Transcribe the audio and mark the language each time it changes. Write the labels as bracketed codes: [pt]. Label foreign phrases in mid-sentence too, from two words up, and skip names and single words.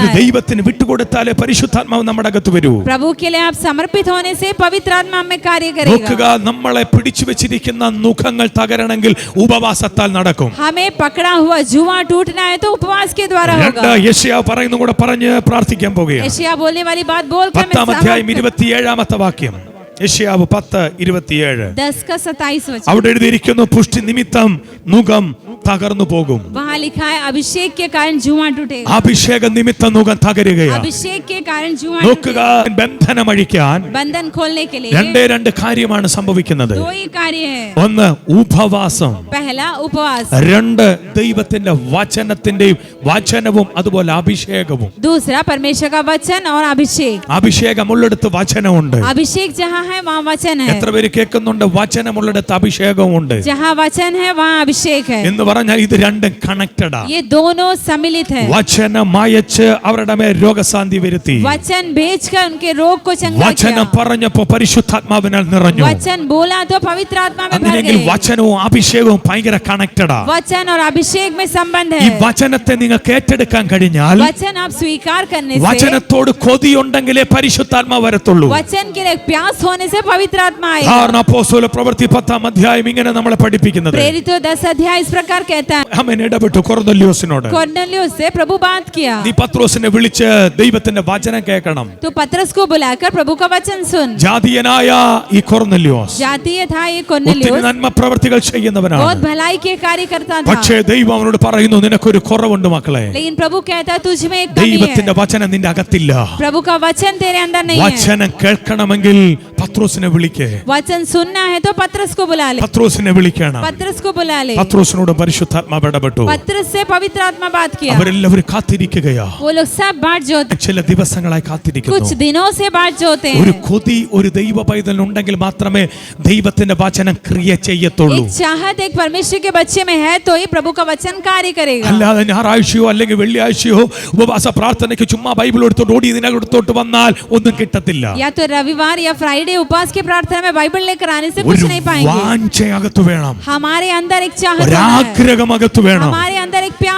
[ml] ഇത് [hi] है. [ml] ദൈവത്തിന് വിട്ടുകൊടുത്താലേ പരിശുദ്ധാത്മാവ് നമ്മുടെ അകത്ത് വരൂ. [hi] प्रभु के लिए आप समर्पित होने से पवित्र आत्मा हमें कार्य करेगा. [ml] നോക്കുക, നമ്മളെ പിടിച്ചു വെച്ചിരിക്കുന്ന നുഖങ്ങൾ തകരണമെങ്കിൽ ഉപവാസത്താൽ നടക്കും. [hi] हमें पकड़ा हुआ जुआ टूटना है तो उपवास के द्वारा [ml] രണ്ട് [hi] होगा. [ml] യെശയ്യാവ് പറയുന്നു കൂടെ പറഞ്ഞ് പ്രാർത്ഥിക്കാൻ പോകുകയാണ്. [hi] यशायाह बोलने वाली बात बोलकर मैं [ml] 10-ാം അധ്യായം 27-ാമത്തെ വാക്യം. യെശയ്യാവ് 10:27. [hi] 10 का 27 वचन. [ml] അവിടെ എഴുതിയിരിക്കുന്നു, പുഷ്ടി നിമിത്തം നുഖം തകർന്നു പോകും. [hi] वहाँ लिखा है अभिषेक के कारण जुआ टूटेगा. [ml] അഭിഷേക നിമിത്തം നുഖം തകരുകയാണ്. [hi] अभिषेक के कारण जुआ [ml] നോക്കുക, [hi] टूटेगा. [ml] ബന്ധനമഴിക്കാൻ [hi] बंधन खोलने के लिए [ml] രണ്ട് കാര്യമാണ് സംഭവിക്കുന്നത്. [hi] दो ही कार्य है. [ml] ഒന്ന് ഉപവാസം, [hi] पहला उपवास, [ml] രണ്ട് ദൈവത്തിന്റെ വചനവും അതുപോലെ അഭിഷേകവും. [hi] दूसरा परमेश्वर का वचन और अभिषेक. [ml] അഭിഷേകമുള്ളിടത്ത് വചനമുണ്ട്. [hi] अभिषेक जहाँ है वहाँ वचन है, [ml] എത്ര പേര് കേൾക്കുന്നുണ്ട്? വചനമുള്ളിടത്ത് അഭിഷേകവുമുണ്ട് [hi] जहाँ वचन है वहाँ अभिषेक है. [ml] എന്ന് പറഞ്ഞാൽ ഇത് രണ്ടും കണക്റ്റഡാ. [hi] ये दोनों सम्मिलित है. [ml] വചനം അയച്ച് അവരുടെ മേൽ രോഗശാന്തി വരുത്തി. [hi] वचन भेजकर उनके रोग को चंगा [ml] വചനം [hi] किया. [ml] പറഞ്ഞപ്പോ പരിശുദ്ധാത്മാവിനാൽ നിറഞ്ഞു. [hi] वचन बोला तो पवित्र आत्मा में भर [ml] അങ്ങനെയെങ്കിൽ [hi] गए. [ml] വചനവും അഭിഷേകവും ഭയങ്കര കണക്റ്റഡാ. [hi] वचन और अभिषेक में संबंध [ml] ഈ [hi] है. [ml] വചനത്തെ നിങ്ങൾക്ക് ഏറ്റെടുക്കാൻ കഴിഞ്ഞാൽ, [hi] वचन आप स्वीकार करने से, [ml] വചനത്തോട് കൊതിയുണ്ടെങ്കിലേ പരിശുദ്ധാത്മാവ് വരത്തുള്ളൂ. [hi] वचन के लिए प्यास होने से पवित्र आत्मा आएगा. [ml] കാരണം അപ്പോസ്തല പ്രവൃത്തി 10-ാം അധ്യായം ഇങ്ങനെ നമ്മളെ പഠിപ്പിക്കുന്നത്. [hi] प्रेरितों 10 अध्याय इस प्रकार कहता है. [ml] അവൻ ഇടപെട്ടു കൊർന്നല്യോസിനോട്. [hi] कोर्नेलियुस से प्रभु बात किया. [ml] നീ പത്രോസിനെ വിളിച്ച് ദൈവത്തിന്റെ വചനം കേൾക്കണം. [hi] तो पतरस को बुलाकर प्रभु का वचन सुन. [ml] ജാതീയനായ ഈ കൊർന്നല്യോസ് [hi] जातीय था ये [ml] ഒത്തിരി [hi] कोर्नेलियुस, [ml] നന്മ പ്രവർത്തികൾ ചെയ്യുന്നവനാണ്. [hi] बहुत भलाई के कार्य करता था. [ml] പക്ഷേ ദൈവം അവനോട് പറയുന്നു, നിനക്കൊരു കുറവുണ്ട് മക്കളെ. [hi] लेकिन प्रभु कहता है तुझ में एक कमी [ml] ദൈവത്തിന്റെ [hi] है. [ml] വചനം നിന്റെ അകത്തില്ല. [hi] प्रभु का वचन तेरे अंदर नहीं है. [ml] വചനം കേൾക്കണമെങ്കിൽ പത്രോസിനെ വിളിക്കേ. [hi] वचन सुनना है तो पत्रस को बुला ले, [ml] പത്രോസിനെ വിളിക്കണം. [hi] पत्रस को बुला ले। [ml] പത്രോസിനോട് പരിശുദ്ധാത്മാവ് ഇടപെട്ടു. [hi] पत्रस से पवित्र आत्मा बात किया। [ml] അവരെല്ലാവരും കാത്തിരിക്കുകയാ. [hi] वो लोग सब बाट जोते, [ml] ചില ദിവസങ്ങളായി കാത്തിരിക്കുന്നു. [hi] कुछ दिनों से बाट जोते [ml] ഒരു [hi] हैं। [ml] കൊതി ഒരു ദൈവ പൈതൽ ഉണ്ടെങ്കിൽ മാത്രമേ ദൈവത്തിന്റെ വചനം ക്രിയ ചെയ്യത്തുള്ളൂ. [hi] एक चाहत एक परमेश्वर के बच्चे में है तो ही प्रभु का वचन कार्य करेगा। [ml] അല്ലാതെ ഞായറാഴ്ചയോ അല്ലെങ്കിൽ വെള്ളിയാഴ്ചയോ ഉപവാസ പ്രാർത്ഥനയ്ക്ക് ചുമ്മാ ബൈബിൾ എടുത്തോണ്ട് ഓടി ഇതിനകത്തോട്ട് വന്നാൽ ഒന്നും കിട്ടത്തില്ല. [hi] या तो रविवार या फ्राइडे उपवास की प्रार्थना में बाइबल लेकर आने से कुछ [ml] ഒരു [hi] नहीं पाएंगे। [ml] വാഞ്ചയകത്ത് വേണം, [hi] हमारे अंदर एक चाहत होना है, [ml] ഒരാഗ്രഹമകത്ത് വേണം. [hi] हमारे अंदर एक प्यास